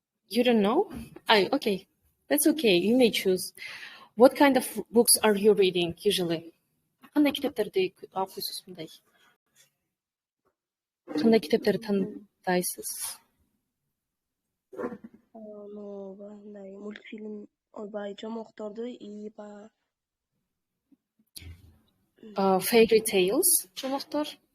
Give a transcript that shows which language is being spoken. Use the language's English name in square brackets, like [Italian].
[English] You don't know? Okay. That's okay. You may choose. What kind of books are you reading usually? [Kyrgyz] Кандай китептарды окуйсуз мындай? Кандай китептери тандайсыз? Мультфильм, жомокторду и [English] Fairy tales, жомоктор?